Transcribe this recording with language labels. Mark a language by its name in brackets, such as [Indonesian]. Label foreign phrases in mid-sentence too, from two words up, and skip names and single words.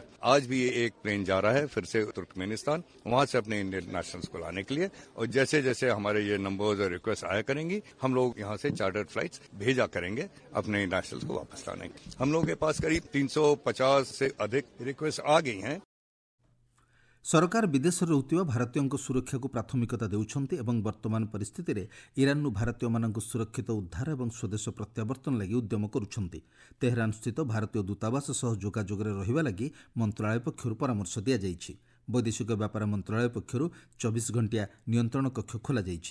[Hindi] आज भी एक प्लेन जा रहा है फिर से तुर्कमेनिस्तान, वहां से अपने [English] Indian nationals [Hindi] को लाने के लिए, और जैसे जैसे हमारे ये नंबर्स और रिक्वेस्ट आया करेंगी हम लोग यहाँ से [English] chartered flights [Hindi] भेजा करेंगे अपने नेशनल्स को वापस लाने। हम लोगों के पास करीब 350 से अधिक रिक्वेस्ट आ गई हैं। [Odia] ସରକାର ବିଦେଶରେ ରହୁଥିବା ଭାରତୀୟଙ୍କ ସୁରକ୍ଷାକୁ ପ୍ରାଥମିକତା ଦେଉଛନ୍ତି ଏବଂ ବର୍ତ୍ତମାନ ପରିସ୍ଥିତିରେ ଇରାନରୁ ଭାରତୀୟମାନଙ୍କୁ ସୁରକ୍ଷିତ ଉଦ୍ଧାର ଏବଂ ସ୍ୱଦେଶ ପ୍ରତ୍ୟାବର୍ତ୍ତନ ଲାଗି ଉଦ୍ୟମ କରୁଛନ୍ତି। ତେହେରାନସ୍ଥିତ ଭାରତୀୟ ଦୂତାବାସ ସହ ଯୋଗାଯୋଗରେ ରହିବା ଲାଗି ମନ୍ତ୍ରଣାଳୟ ପକ୍ଷରୁ ପରାମର୍ଶ ଦିଆଯାଇଛି। ବୈଦେଶିକ ବ୍ୟାପାର ମନ୍ତ୍ରଣାଳୟ ପକ୍ଷରୁ 24 ଘଣ୍ଟିଆ ନିୟନ୍ତ୍ରଣ କକ୍ଷ ଖୋଲାଯାଇଛି।